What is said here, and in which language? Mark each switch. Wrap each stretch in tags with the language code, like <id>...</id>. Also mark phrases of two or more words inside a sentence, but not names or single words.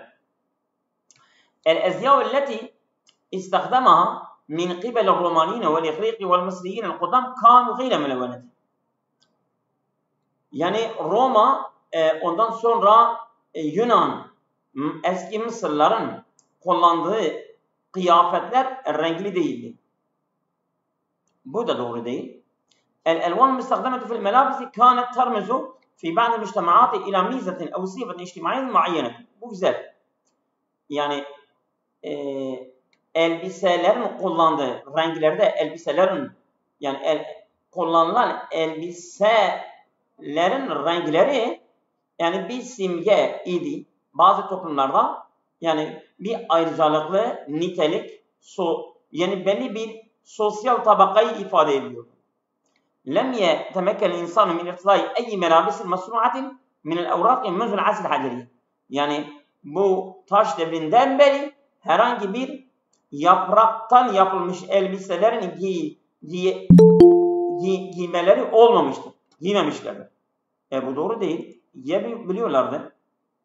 <ar>الأزياء التي استخدمها من قبل الرومانيين والإغريق والمصريين القدامى كانوا غير ملونة.</ar> <tr>Yani Roma ondan sonra Yunan eski Mısırların kullandığı kıyafetler renkli değildi. Bu da doğru değil.</tr> <ar>الألوان المستخدمة في الملابس كانت ترمز في بعض المجتمعات إلى ميزة أو صفة اجتماعية معينة.</ar> <tr>Bu güzel. Yani elbiselerin kullandığı renklerde elbiselerin yani kullanılan elbiselerin renkleri yani bir simge idi. Bazı toplumlarda yani bir ayrıcalıklı nitelik yani belli bir sosyal tabakayı ifade ediyor.</tr> <ar>لم يتمكن الإنسان من ارتداء أي ملابس مصنوعة من الأوراق منذ العصر الحجري.</ar> <tr>Yani bu taş devrinden beri herhangi bir yapraktan yapılmış elbiselerin giymeleri olmamıştır. Giymemişlerdir. Bu doğru değil. Giyebiliyorlardı.</tr>